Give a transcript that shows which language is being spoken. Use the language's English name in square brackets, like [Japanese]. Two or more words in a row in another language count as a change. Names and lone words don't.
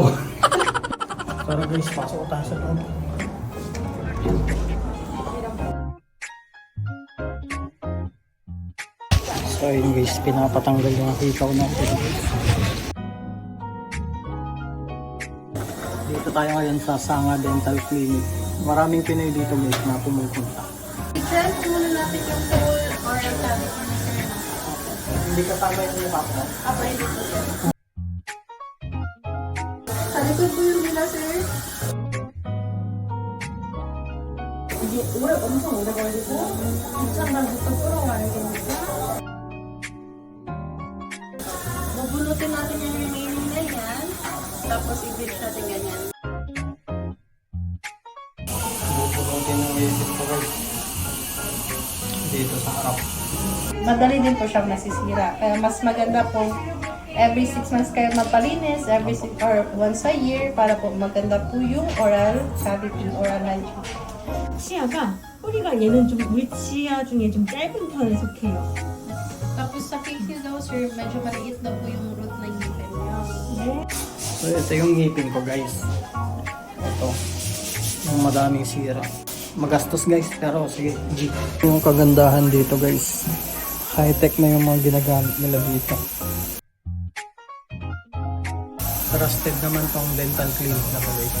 [Filipino] Tara guys, pasok tayo sa loob. So ayun guys, pinapatanggal yung hikaw natin. Dito tayo ngayon sa Sanga Dental Clinic. Maraming Pinoy dito guys na pumupunta. I-test muna natin yung [English] whole oral cavity [Filipino] na sir. Hindi kasama yung mukha ko. Hindi po sir. Sa likod po yung nila sir. [Korean] 엄청 오래 걸리고 입장단부터 끌어와야 되니까 [Filipino] bubunutin natin yung remaining na yan tapos i-bleach natin ganyan. Bubunutin yung ngipin ko guys. Dito sa harap. Madali din po siyang nasisira. Kaya mas maganda po [English] every 6 months [Filipino] kayo magpalinis, [English] every 6 or once a year [Filipino] para po maganda po yung [English] oral cavity, oral hygiene. [Korean] 치아가 뿌리가 얘는 좀 물치아 중에 좀 짧은 편에 속해요. [Filipino] Tapos sa face niyo daw sir, medyo maliit na po yung root ng ngipin niyo. So ito yung ngipin ko guys. Ito. Yung madaming sira. Magastos guys, pero sige. Yung kagandahan dito guys. High-tech na yung mga ginagamit nila dito. Trusted naman tong dental clinic na to guys.